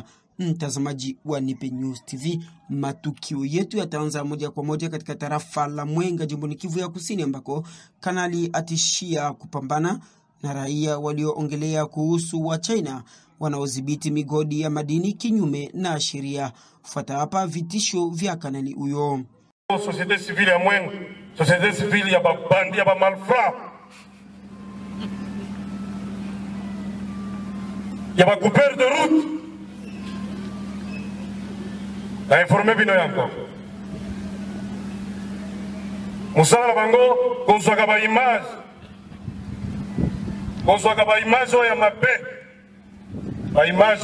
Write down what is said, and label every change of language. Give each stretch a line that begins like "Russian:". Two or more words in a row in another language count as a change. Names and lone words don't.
Swahili: Mtazamaji wa Nipe News TV, matukio yetu yataanza moja kwa moja katika tarafa la Mwenga, jimboni Kivu ya Kusini, ambako kanali atishia kupambana na raia walioongelea kuhusu wa China wanaodhibiti migodi ya madini kinyume na sheria. Fuata hapa vitisho vya kanali huyo.
French: Société civile
Lingala: ya Mwenga,
French: société civile
Lingala: ya babandi ya ba malfrat, ya ba
French: couper de route.
Lingala: Na informé bino yango musala bango konzwaka ba image ya mabe, ba image